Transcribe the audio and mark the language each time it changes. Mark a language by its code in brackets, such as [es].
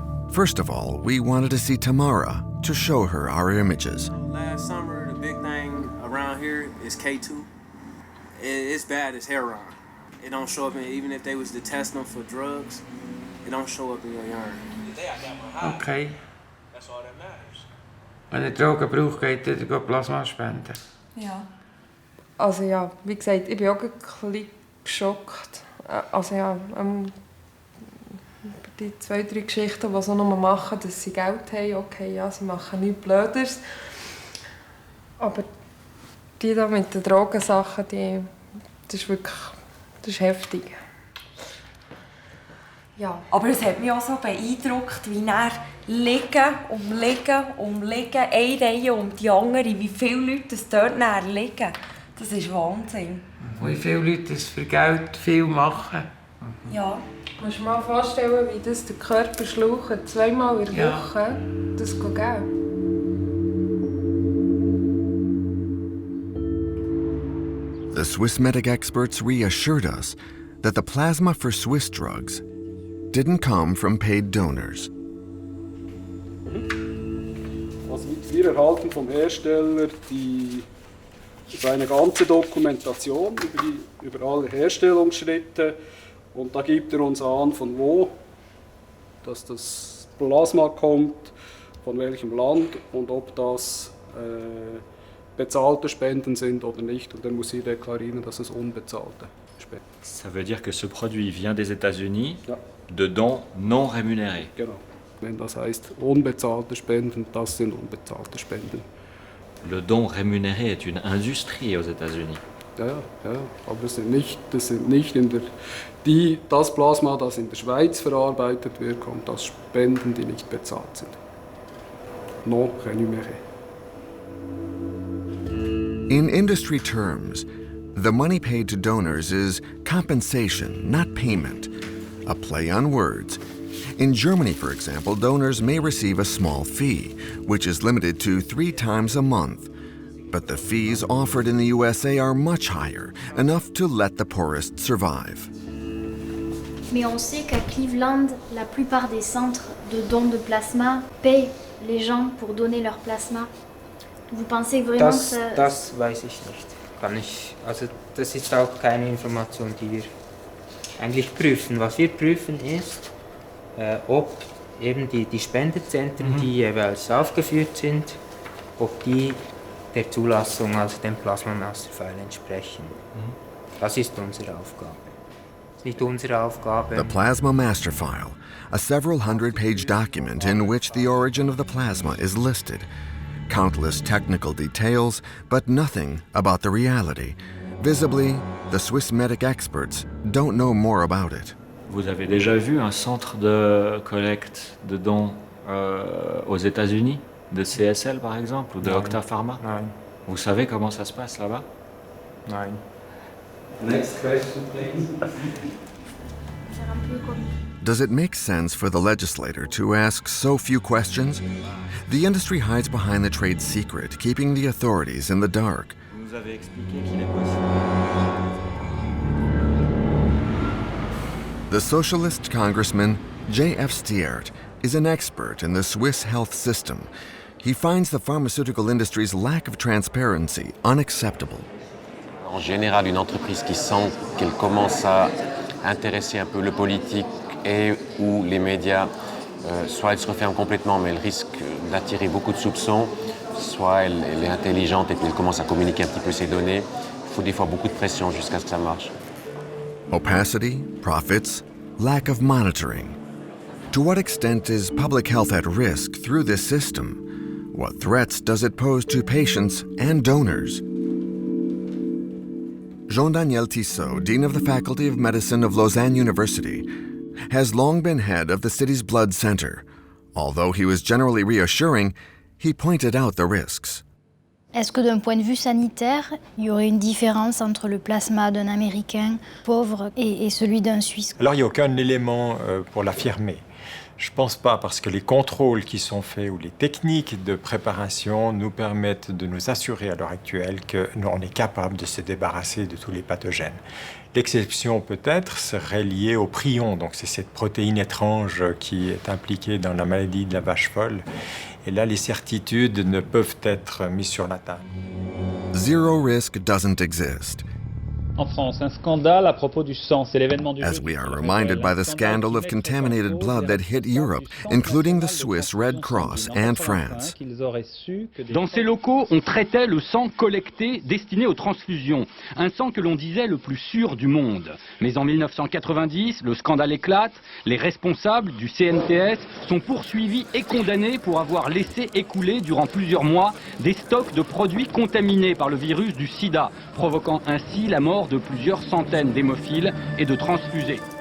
[en] First of all, we wanted to see Tamara to show her our images. Last summer, the big thing around here is K2. It's bad as heroin. It don't show up, even if they was to test them for drugs, it don't show up in your urine. Okay. That's all that matters. [de] Wenn er Drogen braucht, geht er Plasma spenden. Ja. Also ja, wie gesagt, ich bin auch ein bisschen geschockt. Also ja, die 2, 3 Geschichten, die sie nur machen, dass sie Geld haben, okay, ja, sie machen nichts Blödes. Aber die da mit den Drogensachen, das ist wirklich, das ist heftig. Ja, aber es hat mich auch so beeindruckt, wie er liegen, eine Reihe um die andere, wie viele Leute dort liegen. Das ist Wahnsinn. Wie viele Leute das für Geld viel machen. Ja. Du musst dir mal vorstellen, wie das der Körper schlaucht, 2-mal in der Woche, das geht Geld. [en] The Swiss medic experts reassured us that the plasma for Swiss drugs didn't come from paid donors. [de] Also wir erhalten vom Hersteller seine ganze Dokumentation über alle Herstellungsschritte und da gibt er uns an, von wo dass das Plasma kommt, von welchem Land und ob das bezahlte Spenden sind oder nicht. Und dann muss ich deklarieren, dass es unbezahlte Spenden sind. [fr] Ça veut dire que ce produit vient des États-Unis, de dons non rémunérés. [de] Genau. Wenn das heißt unbezahlte Spenden, das sind unbezahlte Spenden. [fr] Le don rémunéré est une industrie aux États-Unis. [de] Ja, aber das sind nicht das Plasma, das in der Schweiz verarbeitet wird, kommt aus Spenden, die nicht bezahlt sind. [fr] Non rémunéré. [en] In industry terms, the money paid to donors is compensation, not payment, a play on words. In Germany, for example, donors may receive a small fee, which is limited to 3 times a month. But the fees offered in the USA are much higher, enough to let the poorest survive. [fr] Mais on sait qu'à Cleveland, la plupart des centres de dons de plasma paient les gens pour donner leur plasma. Vous pensez vraiment que [de] das weiß ich nicht. Also das ist auch keine Information, die wir eigentlich prüfen. Was wir prüfen ist, ob eben die Spendezentren, die jeweils aufgeführt sind, ob die der Zulassung, also dem Plasma Masterfile entsprechen. Das ist unsere Aufgabe. Das ist nicht unsere Aufgabe. [en] The Plasma Master File, a several hundred-page document in which the origin of the plasma is listed. Countless technical details, but nothing about the reality. Visibly, the Swiss medic experts don't know more about it. [fr] Vous avez déjà vu un centre de collecte de dons aux États-Unis, de CSL par exemple, ou de Octa Pharma? [de] Nein. Vous savez comment ça se passe là-bas? Nein. [en] Next question, please. Does it make sense for the legislator to ask so few questions? The industry hides behind the trade secret, keeping the authorities in the dark. [fr] Vous avez expliqué qu'il est possible. [en] The socialist congressman J.F. Stiert is an expert in the Swiss health system. He finds the pharmaceutical industry's lack of transparency unacceptable. [fr] En général, une entreprise qui sent qu'elle commence à intéresser un peu le politique et ou les médias, soit elle se referme complètement, mais elle risque d'attirer beaucoup de soupçons, soit elle est intelligente et puis elle commence à communiquer un petit peu ses données. Il faut des fois beaucoup de pression jusqu'à ce que ça marche. [en] Opacity, profits, lack of monitoring. To what extent is public health at risk through this system? What threats does it pose to patients and donors? Jean-Daniel Tissot, Dean of the Faculty of Medicine of Lausanne University, has long been head of the city's blood center. Although he was generally reassuring, he pointed out the risks. [fr] Est-ce que d'un point de vue sanitaire, il y aurait une différence entre le plasma d'un Américain pauvre et celui d'un Suisse? Alors il n'y a aucun élément pour l'affirmer. Je ne pense pas, parce que les contrôles qui sont faits ou les techniques de préparation nous permettent de nous assurer à l'heure actuelle qu'on est capable de se débarrasser de tous les pathogènes. L'exception peut-être serait liée au prion, donc c'est cette protéine étrange qui est impliquée dans la maladie de la vache folle. Et là, les certitudes ne peuvent être mises sur la table. [en] Zero risk doesn't exist. [fr] En France, un scandale à propos du sang, c'est l'événement du [en] As we are reminded by the scandal of contaminated blood that hit Europe, including the Swiss Red Cross and France. [fr] Dans ces locaux, on traitait le sang collecté destiné aux transfusions, un sang que l'on disait le plus sûr du monde. Mais en 1990, le scandale éclate, les responsables du CNTS sont poursuivis et condamnés pour avoir laissé écouler durant plusieurs mois des stocks de produits contaminés par le virus du sida, provoquant ainsi la mort de plusieurs centaines d'hémophiles et de transfusés.